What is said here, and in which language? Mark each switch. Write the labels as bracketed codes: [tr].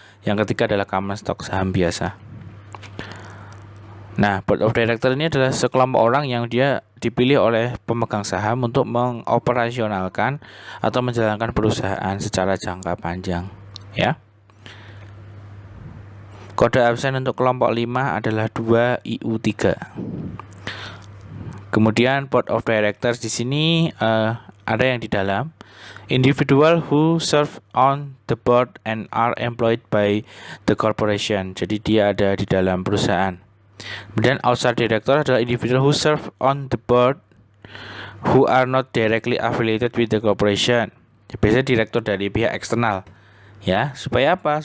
[id] Yang ketiga adalah common stock, saham biasa. Nah, board of director ini adalah sekelompok orang yang dia dipilih oleh pemegang saham untuk mengoperasionalkan atau menjalankan perusahaan secara jangka panjang, ya. Kode absen untuk kelompok 5 adalah 2IU3. Kemudian board of directors di sini ada yang di dalam [en] individual who serve on the board and are employed by the corporation. [id] Jadi dia ada di dalam perusahaan. [en] Kemudian outside director adalah individual who serve on the board who are not directly affiliated with the corporation. [id] Biasanya direktur dari pihak eksternal. Ya, supaya apa?